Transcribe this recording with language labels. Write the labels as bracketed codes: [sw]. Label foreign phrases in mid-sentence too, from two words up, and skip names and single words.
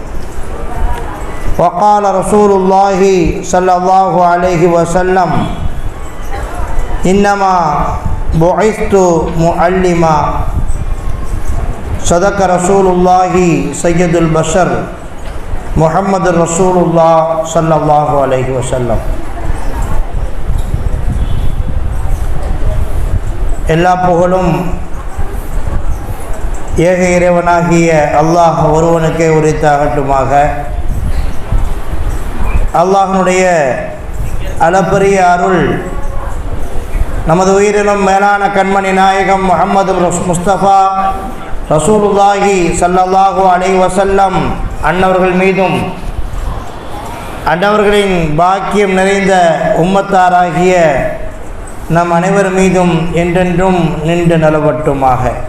[ar] وقال رسول الله صلى الله عليه وسلم: إنما بعثت معلما. صدق رسول الله سيد البشر محمد رسول الله صلى الله عليه وسلم. [ta] எல்லா புகழும் ஏக இறைவனாகிய அல்லாஹ் ஒருவனுக்கே உரித்தாகட்டுமாக. அல்லாஹ்வுடைய அளப்பரிய அருள் நமது உயிரிலும் மேலான கண்மணி நாயகம் முஹம்மது முஸ்தபா [ar] رسول الله صلى الله عليه وسلم [ta] அன்னவர்கள் மீதும் அன்னவர்களின் பாக்கியம் நிறைந்த உம்மத்தாராகிய நம் அனைவர் மீதும் என்றென்றும் நின்று நிலவட்டுமாக.